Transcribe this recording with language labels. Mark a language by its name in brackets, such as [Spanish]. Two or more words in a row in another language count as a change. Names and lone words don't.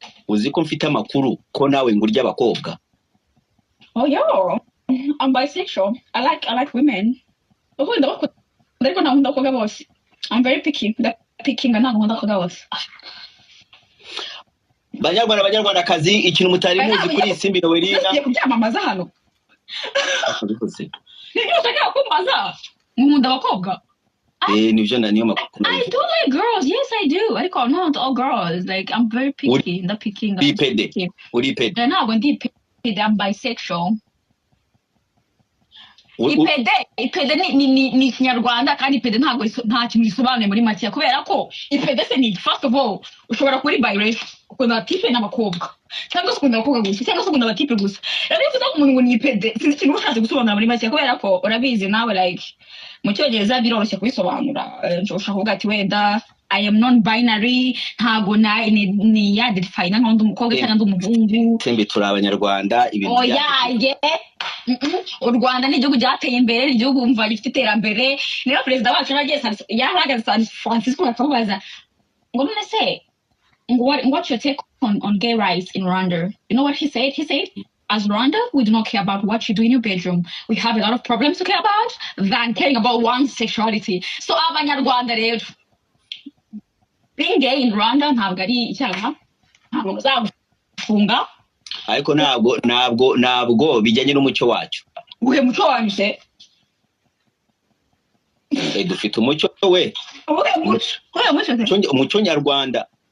[Kinyarwanda] uzi ko mfite amakuru ko nawe ngo urya abakobwa. [English] Oh yo, I'm bisexual. I like women. [Kinyarwanda] Ukunda bakunda ariko nta nkunda abakobwa bose. [English] I'm very picky. [Kinyarwanda] Picky nga nta nkunda abakobwa bose. Banyarwandakazi, ikintu mutari muzi kuri Isimbi Noeline. Ngiye kubyamamaza hano. Niyo ushaka kumbaza nkunda abakobwa. Nivyo niyo makuru. [English] I do like girls. Yes, I do. Ariko not all girls. Like I'm very picky. The picking. [Kinyarwanda] Uri pede. Ntabwo ndi pede. [English] I'm bisexual. [Kinyarwanda] Ipede ni ikinyarwanda kandi ipede ntabwo nta kintu gisobanuye muri make kubera ko ipede se ni [English] first of all [Kinyarwanda] ushobora kuri biracial ukunda tipe n'abakobwa cyangwa se ukunda abakobwa gusa cyangwa se ukunda abatipe gusa rero iyo uvuga umuntu ngo ni ipede sinzi ikintu ushatse gusobanura muri make kubera ko urabizi nawe like mu cyongereza biroroshye kubisobanura ushobora kuvuga ati wenda [English] I am non-binary [Kinyarwanda] ntago ni ya define nk'undi umukobwa cyangwa ndi umuhungu sembe turi abanyarwanda ibintu u Rwanda ni igihugu cyateye imbere ni igihugu umva gifite iterambere niyo perezida wacu yarahagaze San Francisco akabaza ngo none se [English] what your take on gay rights in Rwanda? You know what he said? He said, as Rwanda, we do not care about what you do in your bedroom. We have a lot of problems to care about than caring about one's sexuality. [Kinyarwanda] So abanyarwanda rero [English] being gay in Rwanda [Kinyarwanda] ntabwo ari icyaha ntabwo muzafunga ariko ntabwo bijyanye n'umucyo wacu. Uhe mucyo wanyu se dufite umucyo we umucyo nyarwanda